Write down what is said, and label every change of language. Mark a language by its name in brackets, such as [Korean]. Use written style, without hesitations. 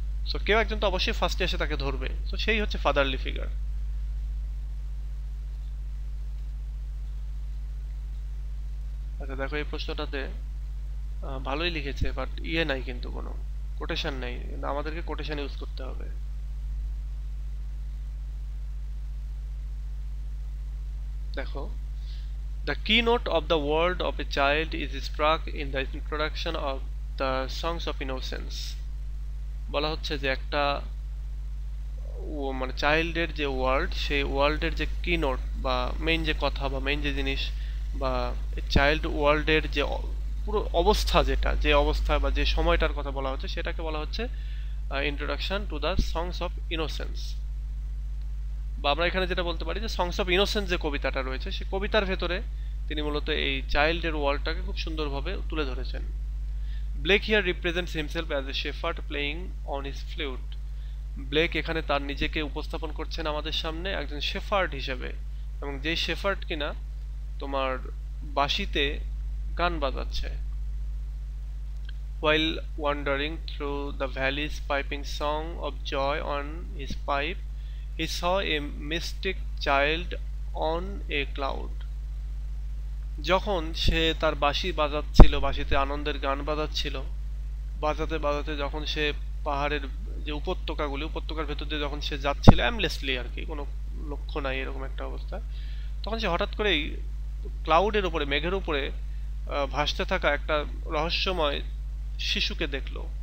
[Bangla] So কেউ একজন তো অবশ্যই ফার্স্টে এসে তাকে ধরবে। তো সেই হচ্ছে ফাদারলি ফিগার। আচ্ছা দেখো, এই প্রশ্নটাতে ভালোই লিখেছে, বাট ইয়ে নাই, কিন্তু কোনো কোটেশন নাই, আমাদেরকে কোটেশন ইউজ করতে হবে। দেখো, [English] the keynote of the world of a child is struck in the introduction of the songs of innocence. [Bangla] বলা হচ্ছে যে একটা মানে চাইল্ডের যে ওয়ার্ল্ড, সেই ওয়ার্ল্ডের যে কিনোট বা মেইন যে কথা বা মেইন যে জিনিস বা চাইল্ড ওয়ার্ল্ডের যে পুরো অবস্থা, যে অবস্থা বা যে সময়টার কথা বলা হচ্ছে, সেটাকে বলা হচ্ছে introduction to the songs of innocence, বা আমরা এখানে যেটা বলতে পারি যে সংস অফ ইনোসেন্স যে কবিতাটা রয়েছে সেই কবিতার ভেতরে তিনি মূলত এই চাইল্ডের ওয়ার্ল্ডটাকে খুব সুন্দরভাবে তুলে ধরেছেন। [English] Blake here represents himself as a shepherd playing on his flute. [Bangla] Blake এখানে তার নিজেকে উপস্থাপন করছেন আমাদের সামনে একজন শেফার্ড হিসেবে, এবং যেই শেফার্ড কিনা তোমার বাঁশিতে গান বাজাচ্ছে। [English] While wandering through the valleys piping song of joy on his pipe, he saw a mystic child on a cloud. [Bangla] যখন সে তার বাঁশি বাজাচ্ছিল, বাঁশিতে আনন্দের গান বাজাচ্ছিল, বাজাতে বাজাতে যখন সে পাহাড়ের যে উপত্যকার ভেতর দিয়ে যখন সে যাচ্ছিল অ্যামলেসলি আর কি, কোনো লক্ষ্য নাই এরকম একটা অবস্থা, তখন সে হঠাৎ করেই ক্লাউডের উপরে, মেঘের উপরে ভাসতে থাকা একটা রহস্যময় শিশুকে দেখলো।